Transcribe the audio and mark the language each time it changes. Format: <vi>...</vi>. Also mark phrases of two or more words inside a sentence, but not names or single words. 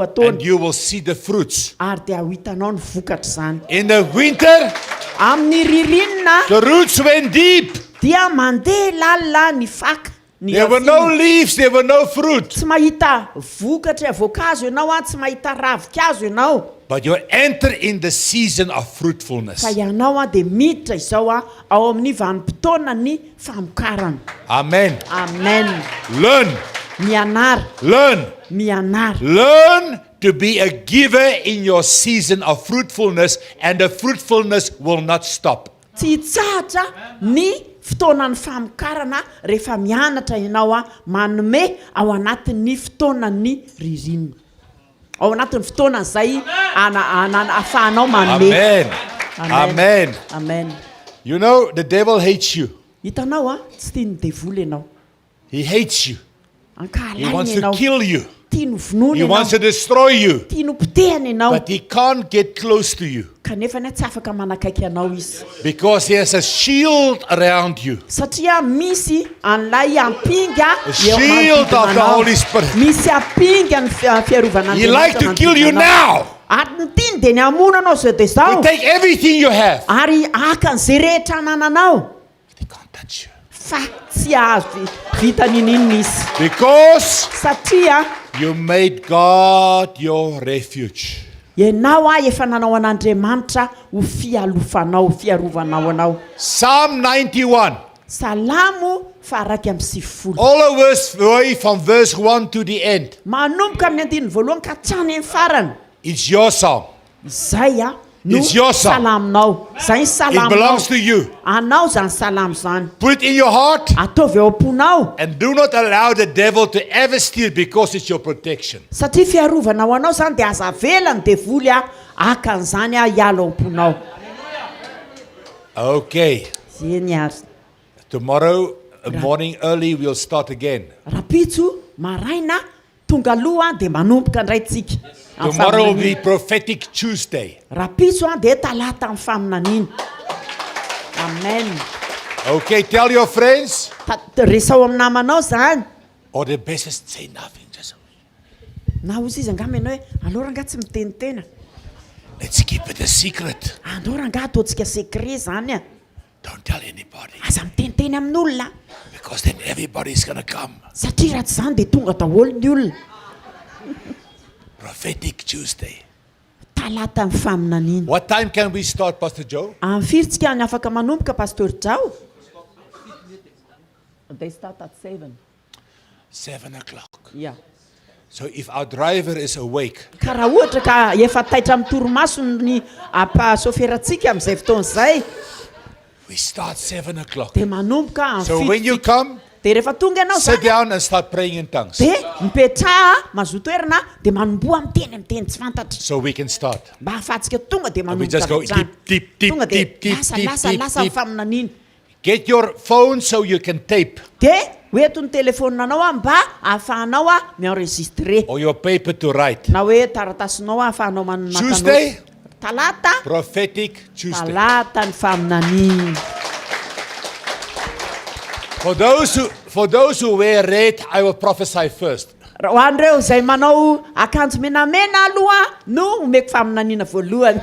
<en>And</en> <mg>taona</mg> <en>you will see the fruits.</en> <mg>ary dia ho hitanao ny vokatra zany</mg> <en>In the winter,</en> <mg>amin'ny ririnina</mg> <en>the roots went deep.</en> <mg>dia mandeha lalina ny faka ny</mg> <en>There were no leaves, there were no fruit.</en> <mg>tsy mahita vokatra voankazo ianao tsy mahita ravikazo ianao</mg> <en>But you enter in the season of fruitfulness.</en> <mg>fa ianao dia miditra izao ao amin'ny vanim-potoana ny famokarana</mg> <en>Amen.</en> <mg>amen</mg> <en>Learn,</en> <mg>mianara</mg> <en>learn,</en> <mg>mianara</mg> <en>learn to be a giver in your season of fruitfulness, and the fruitfulness will not stop.</en> <mg>tsy hitsahatra ny fotoana ny famokarana rehefa mianatra ianao manome ao anatin'ny fotoanany ririnina ao anatin'ny fotoana izay ahafahanao manome</mg> <en>Amen. Amen.</en> <mg>amen</mg> <en>You know, the devil hates you.</en> <mg>hitanao tsy tia ny devoly ianao</mg> <en>He hates you. He</en> <mg>ankahalaina</mg> <en>wants to</en> <mg>ianao</mg> <en>kill you.</en> <mg>tia no vonoana</mg> <en>He wants to</en> <mg>ianao</mg> <en>destroy you.</en> <mg>tia no potehana ianao</mg> <en>But he can't get close to you</en> <mg>kanefa ny tsy afaka manakaiky anao izy</mg> <en>because he has a shield around you.</en> <mg>satria misy an'ilay ampinga</mg> <en>The shield of the Holy Spirit.</en> <mg>misy ampinga ny fiarovana</mg> <en>He likes to kill you now.</en> <mg>ary ny tiany dia ny amona anao zao dia</mg> <en>He</en> <mg>zao</mg> <en>take everything you have.</en> <mg>ary akan'izay rehetra anananao</mg> <en>But he can't touch you.</en> <mg>fa tsy azo vita nininina izy</mg> <en>Because</en> <mg>satria</mg> <en>you made God your refuge.</en> <mg>ianao efa nanao an'andriamanitra ho fialofanao fiarovanao anao</mg> <en>Psalm 91.</en> <mg>salamo faraiky amin'ny sivifolo</mg> <en>All of us from verse 1 to the end.</en> <mg>manomboka amin'ny andininy voalohany ka hatrany amin'ny farany</mg> <en>It's your psalm.</en> <mg>izay no</mg> <en>It's your psalm.</en> <mg>salaminao zay ny</mg> <en>It</en> <mg>salaminao</mg> <en>belongs to you.</en> <mg>anao zany salamo zany</mg> <en>Put it in your heart</en> <mg>ataovy eo am-ponao</mg> <en>and do not allow the devil to ever steal because it's your protection.</en> <mg>satria fiarovanao anao zany dia aza vela ny devoly akan'izany hiala ao am-ponao</mg> <en>Okay.</en> <mg>zeny ary</mg> <en>Tomorrow morning early we'll start again.</en> <mg>rapitso maraina tonga aloha dia manomboka indray tsika</mg> <en>Tomorrow will be prophetic Tuesday.</en> <mg>rapitso dia talata amin'ny faminaniana amen</mg> <en>Okay, tell your friends.</en> <mg>Resao amin'ny namanao zany.</mg> <en>Or the best is say nothing. Just</en> <mg>Na ozy izy angamba ianao hoe alao ranga tsy mitenitena.</mg> <en>let's keep it a secret.</en> <mg>Andao ranga ataontsika secret zany a.</mg> <en>Don't tell anybody.</en> <mg>Aza miteniteny amin'olona.</mg> <en>Because then everybody's going to come.</en> <mg>Satria raha tsy zany dia tonga daholo ny olona.</mg> <en>Prophetic Tuesday.</en> <mg>Talata ny faminaniana.</mg> <en>What time can we start, Pastor Joe?</en> <mg>Amin'ny firitsika ny afaka manomboka Pastor Jao.</mg> <en>They start at 7. 7 o'clock. Yeah. So if our driver is awake,</en> <mg>Ka raha ohatra ka efa taitra amin'ny torimaso ny soferatsika amin'izay fotoana izay,</mg> <en>we start 7 o'clock.</en> <mg>dia manomboka amin'ny</mg> <en>So when you</en> <mg>fito.</mg> <en>come,</en> <mg>Dia rehefa tonga ianao</mg> <en>sit</en> <mg>zany,</mg> <en>down and start praying in tongues.</en> <mg>dia mipetraha mazotoerana dia manomboa miteny tsy fantatra.</mg> <en>So we can start.</en> <mg>Mba hahafahantsika tonga dia</mg> <en>And we just go</en> <mg>manomboka</mg> <en>deep, deep,</en> <mg>tonga</mg> <en>deep,</en> <mg>dia</mg> <en>deep,</en> <mg>lasa</mg> <en>deep,</en> <mg>lasa</mg> <en>deep,</en> <mg>lasa ny</mg> <en>deep.</en> <mg>faminaniana.</mg> <en>Get your phone so you can tape.</en> <mg>Dia hoeto ny telefoninanao mba ahafahanao mienregistre.</mg> <en>Or your paper to write.</en> <mg>Na hoe taratasinao ahafahanao maka</mg> <en>Tuesday,</en> <mg>notes. Talata,</mg> <en>prophetic Tuesday.</en> <mg>talata ny faminaniana.</mg> <en>For those who wear red, I will prophesy first.</en> <mg>Ho an'ireo izay manao akanjo menamena aloha no omeko faminaniana voalohany.</mg>